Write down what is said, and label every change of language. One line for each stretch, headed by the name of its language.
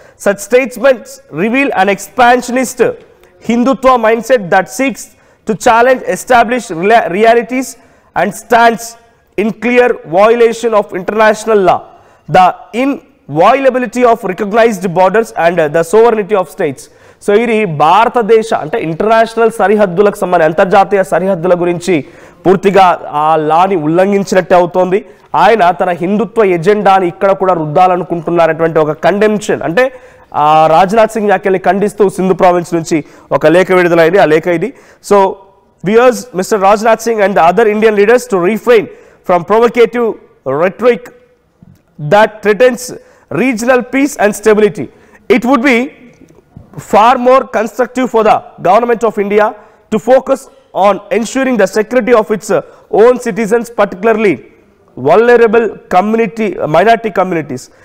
English: Such statements reveal an expansionist Hindutva mindset that seeks to challenge established realities and stands in clear violation of international law, the inviolability of recognized borders and the sovereignty of states.
Telugu: So ఇది భారతదేశ అంటే international సరిహద్దులకు సంబంధించి అంతర్జాతీయ సరిహద్దుల గురించి పూర్తిగా ఆ లాని ఉల్లంఘించినట్టే అవుతోంది. ఆయన తన హిందుత్వ ఎజెండాని ఇక్కడ కూడా రుద్దాలనుకుంటున్నారటువంటి ఒక కండెమ్షన్, అంటే రాజ్నాథ్ సింగ్ వ్యాఖ్యల్ని ఖండిస్తూ సింధు ప్రావిన్స్ నుంచి ఒక లేఖ విడుదలైంది. ఆ లేఖ ఇది. So
English: we urge Mr. Rajnath Singh and the other Indian leaders to refrain from provocative rhetoric that threatens regional peace and stability. It would be far more constructive for the government of India to focus on ensuring the security of its own citizens, particularly vulnerable minority communities.